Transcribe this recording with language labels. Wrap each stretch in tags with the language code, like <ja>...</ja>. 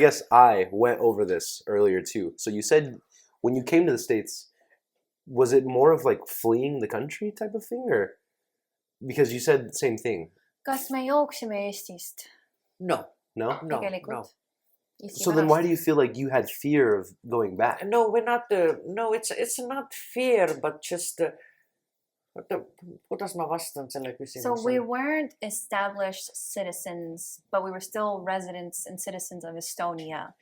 <en>I went over this earlier too. So you said when you came to the States, was it more of like fleeing the country type of thing, or because you said the same thing?</en> <et>Kas me jooksime Eestist?</et> <en>No. No? No.</en> <et>Tegelikult.</et> <en>So then why do you feel like you had fear of going back? No, we're not. No, it's not fear, but just.</en> <et>Kuidas ma vastan selle küsimusele?</et> <en>So we weren't established citizens, but we were still residents and citizens of Estonia.</en>